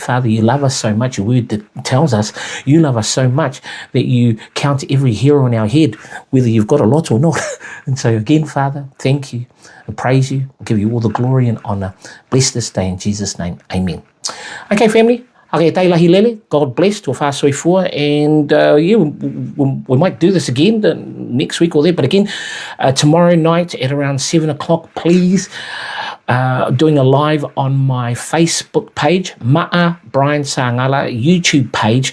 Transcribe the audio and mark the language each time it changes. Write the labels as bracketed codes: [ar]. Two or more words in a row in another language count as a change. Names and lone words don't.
[en] Father, you love us so much. Your word that tells us you love us so much that you count every hair on our head, whether you've got a lot or not. And so again, Father, thank you. I praise you. I give you all the glory and honor. Bless this day in Jesus' name. Amen. Okay, family. [to] Okay, tei lahi lele. [en] God bless [sm] to whāsoifua. [en] And we might do this again next week or there. But again, tomorrow night at around 7 o'clock, please, doing a live on my Facebook page, Ma'a Brian Sangala YouTube page.